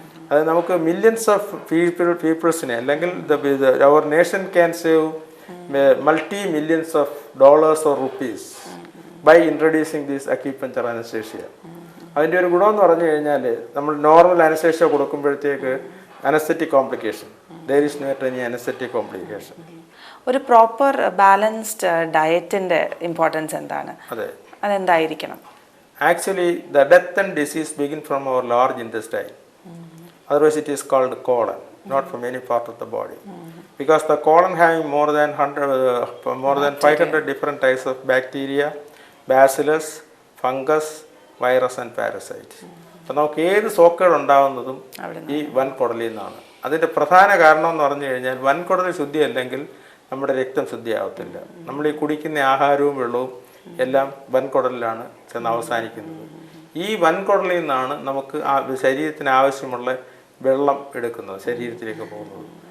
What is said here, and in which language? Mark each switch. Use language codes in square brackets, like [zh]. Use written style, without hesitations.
[ml] അത് നമുക്ക് millions of പീപ്പിൾസിനെ അല്ലെങ്കിൽ [en] അവർ nation can save multi millions of dollars or rupees by introducing these acupuncture anaesthesia. [ml] അതിൻ്റെ ഒരു ഗുണമെന്ന് പറഞ്ഞു കഴിഞ്ഞാൽ നമ്മൾ normal anaesthesia കൊടുക്കുമ്പോഴത്തേക്ക് anaesthetic complication, [en] There is not any anaesthetic complication. [ml] ഒരു പ്രോപ്പർ ബാലൻസ്ഡ് ഡയറ്റിൻ്റെ ഇമ്പോർട്ടൻസ് എന്താണ്? അതെ, അതെന്തായിരിക്കണം? [en] Actually, the death and disease begin from our large intestine. Otherwise, it is called colon, not from any part of the body. Because the colon having more than 500 different types of bacteria, bacillus, fungus, virus and parasite. [ml] അപ്പോൾ നമുക്ക് ഏത് സോക്കേട് ഉണ്ടാകുന്നതും ഈ വൻകുടലിൽ നിന്നാണ്. അതിൻ്റെ പ്രധാന കാരണം എന്ന് പറഞ്ഞു കഴിഞ്ഞാൽ വൻകുടൽ ശുദ്ധിയല്ലെങ്കിൽ നമ്മുടെ രക്തം ശുദ്ധിയാവത്തില്ല. നമ്മൾ ഈ കുടിക്കുന്ന ആഹാരവും വെള്ളവും എല്ലാം വൻകുടലിലാണ് ചെന്ന് അവസാനിക്കുന്നത്. ഈ വൻകുടലിൽ നിന്നാണ് നമുക്ക് ശരീരത്തിന് ആവശ്യമുള്ള വെള്ളം എടുക്കുന്നത്, ശരീരത്തിലേക്ക് പോകുന്നത്.